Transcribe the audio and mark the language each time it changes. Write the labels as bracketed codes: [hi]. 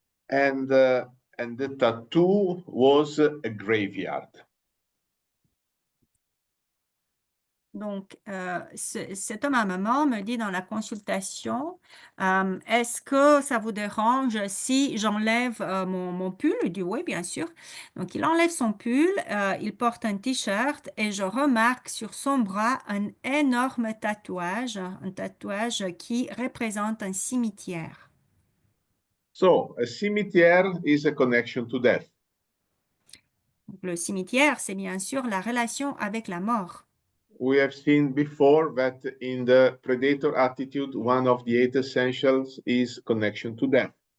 [en] And the tattoo was a graveyard. [fr] Donc, cet homme à maman me dit dans la consultation, est-ce que ça vous dérange si j'enlève mon pull? Il dit oui, bien sûr. Donc, il enlève son pull, il porte un t-shirt et je remarque sur son bras un énorme tatouage, un tatouage qui représente un cimetière. [en] So a cemetery is a connection to death. [fr] Donc, le cimetière, c'est bien sûr la relation avec la mort. [en] We have seen before that in the predator attitude, one of the 8 essentials is connection to death.